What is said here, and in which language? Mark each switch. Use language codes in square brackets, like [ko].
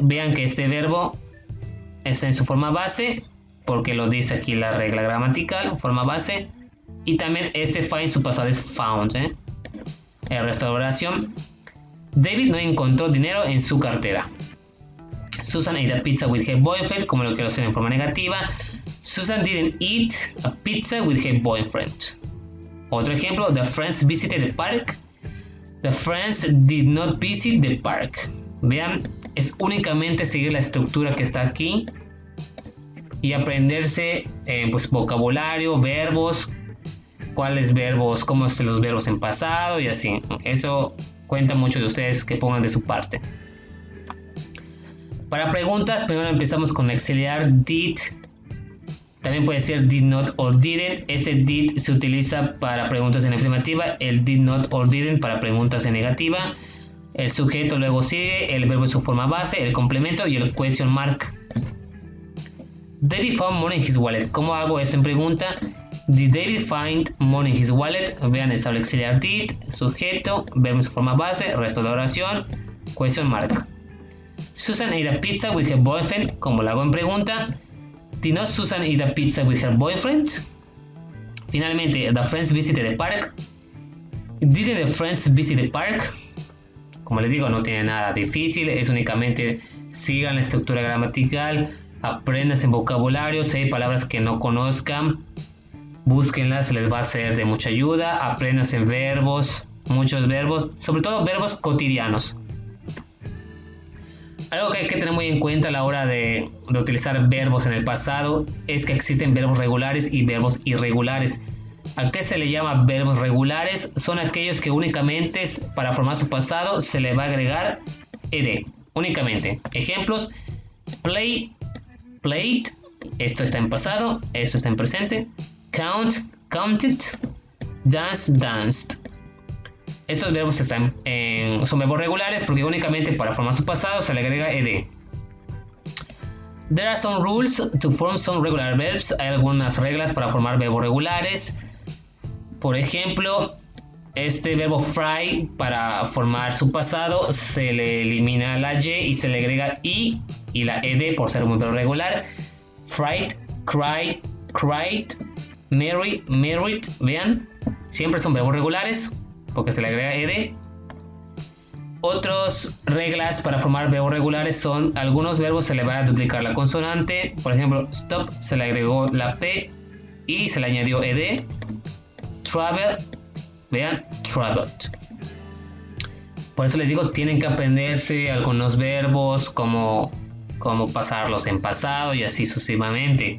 [es] Vean que este verbo está en su forma base, porque lo dice aquí la regla gramatical, forma base. Y también este find, su pasado es found. El resto de la oración. David no encontró dinero en su cartera. [en] Susan ate a pizza with her boyfriend, [es] como lo quiero hacer en forma negativa. [en] Susan didn't eat a pizza with her boyfriend. [es] Otro ejemplo, [en] the friends visited the park. The friends did not visit the park. [es] Vean, es únicamente seguir la estructura que está aquí y aprenderse pues, vocabulario, verbos, cuáles verbos, cómo son los verbos en pasado y así. Eso cuenta mucho de ustedes que pongan de su parte. Para preguntas, primero empezamos con el auxiliar did. También puede ser did not or didn't. Este did se utiliza para preguntas en afirmativa, el did not or didn't para preguntas en negativa. El sujeto luego sigue, el verbo en su forma base, el complemento y el question mark. [en] David found money in his wallet. [es] ¿Cómo hago esto en pregunta? [en] Did David find money in his wallet? [es] Vean, está el auxiliar did, sujeto, verbo en su forma base, resto de la oración, question mark. [en] Susan ate a pizza with her boyfriend. [es] ¿Cómo lo hago en pregunta? [en] Did not Susan eat a pizza with her boyfriend? Finalmente, the friends visited the park. Didn't the friends visit the park? [es] Como les digo, no tiene nada difícil, es únicamente sigan la estructura gramatical, aprendan en vocabulario, si hay palabras que no conozcan, búsquenlas, les va a ser de mucha ayuda, aprendan en verbos, muchos verbos, sobre todo verbos cotidianos. Algo que hay que tener muy en cuenta a la hora de utilizar verbos en el pasado es que existen verbos regulares y verbos irregulares. ¿A qué se le llama verbos regulares? Son aquellos que únicamente para formar su pasado se le va a agregar ed, únicamente. Ejemplos, play, played, esto está en pasado, esto está en presente. [en] Count, counted, dance, danced. [es] Estos verbos son verbos regulares porque únicamente para formar su pasado se le agrega ed. [en] There are some rules to form some regular verbs. [es] Hay algunas reglas para formar verbos regulares. Por ejemplo, este verbo fry, para formar su pasado se le elimina la y y se le agrega y la ed por ser un verbo regular. [en] Fright, cry, cried, marry, married. [es] Vean, siempre son verbos regulares porque se le agrega ed. Otras reglas para formar verbos regulares son: algunos verbos se le va a duplicar la consonante. Por ejemplo, stop se le agregó la p y se le añadió ed. Travel, vean, traveled. Por eso les digo, tienen que aprenderse algunos verbos como pasarlos en pasado y así sucesivamente.